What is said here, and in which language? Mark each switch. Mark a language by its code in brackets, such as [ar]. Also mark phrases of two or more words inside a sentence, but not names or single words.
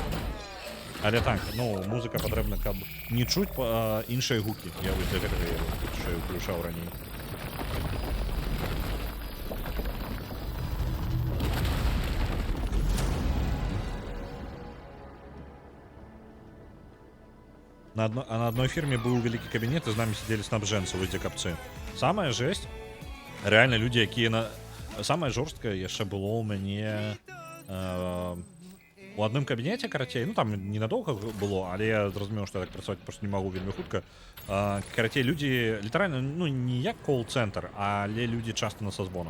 [be] Але так, ну, музыка патрэбна, каб не чуць іншыя гукі. Я вось для гэтага я ўключаў раней. [ru] На одной фирме был великий кабинет, и с нами сидели снабженцы, [be] вось дзе капцы. [ru] Самая жесть, реально люди, [be] якія самае жорсткае яшчэ было ў мяне у адным кабінеце, карацей, ну там ненадоўга было, але я зразумеў, што я так працаваць просто не магу вельмі хутка. Карацей, людзі літаральна, ну не як кол-цэнтр, але людзі часта на созвонах.